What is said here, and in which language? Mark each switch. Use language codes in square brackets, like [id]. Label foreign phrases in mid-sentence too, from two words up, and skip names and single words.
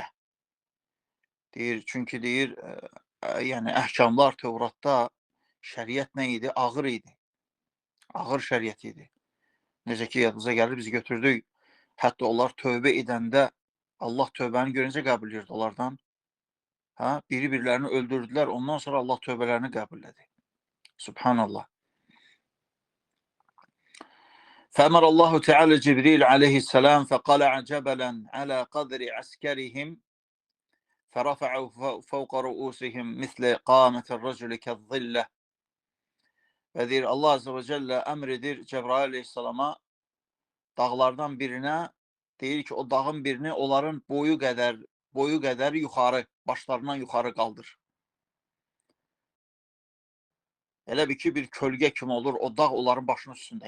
[az] Deyir, çünki deyir, yəni əhkamlar Tevratda şəriət nə idi? Ağır idi. Ağır şəriət idi. Necə ki, yadınıza gəlir, biz götürdük. Hətta onlar tövbə edəndə Allah tövbəni görüncə qəbul edirdi onlardan. Biri-birlərini öldürdülər, ondan sonra Allah tövbələrini qəbul edir. Subhanallah. [ar] فأمر الله تعالى جبريل عليه السلام فقلع جبلا على قدر عسكرهم فرفعوا فوق رؤوسهم مثل قامة الرجل كالظلة. [az] Və deyir, [ar] الله عز وجل [az] əmr edir Cəbrail Aleyhisselama dağlardan birinə, deyir ki, o dağın birini onların boyu qədər yuxarı, başlarından yuxarı qaldır. Elə bir ki, bir kölgə kimi olur, o dağ onların başının üstündə.